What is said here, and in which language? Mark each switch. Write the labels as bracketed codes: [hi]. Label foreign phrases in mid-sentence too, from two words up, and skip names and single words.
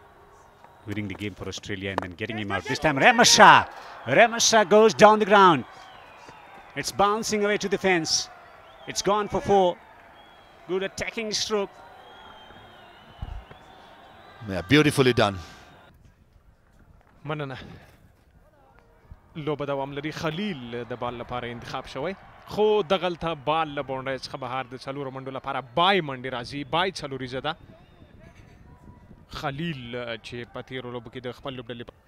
[en] Winning the game for Australia and then getting him out. This time Ramasha. Ramasha goes down the ground. It's bouncing away to the fence. It's gone for 4. Good attacking stroke. yeah, beautifully done. [ps] مننه لوبه دوام لري خلیل د بال لپاره انتخاب شوی خو دغلته بال له باونډري څخه بهر د څلورو منډو لپاره بای منډي راځي بای څلوري زده خلیل چې په تیرو لوبو کې د خپل لوبډلې